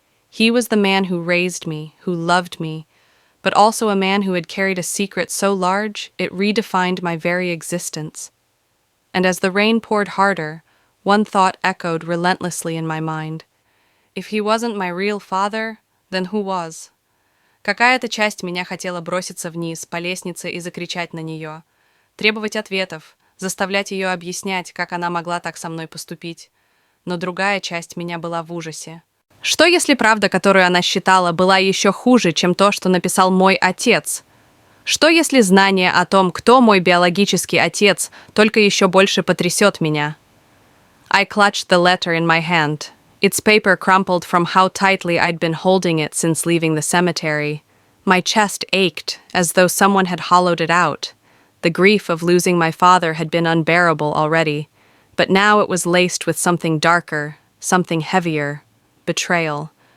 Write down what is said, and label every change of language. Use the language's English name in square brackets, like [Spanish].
[English] He was the man who raised me, who loved me, but also a man who had carried a secret so large it redefined my very existence. And as the rain poured harder, one thought echoed relentlessly in my mind. If he wasn't my real father, then who was? [Russian] Какая-то часть меня хотела броситься вниз по лестнице и закричать на нее, требовать ответов, заставлять ее объяснять, как она могла так со мной поступить. Но другая часть меня была в ужасе. Что если правда, которую она считала, была еще хуже, чем то, что написал мой отец? Что если знание о том, кто мой биологический отец, только еще больше потрясет меня? [English] I clutched the letter in my hand. Its paper crumpled from how tightly I'd been holding it since leaving the cemetery. My chest ached, as though someone had hollowed it out. The grief of losing my father had been unbearable already, but now it was laced with something darker, something heavier, betrayal.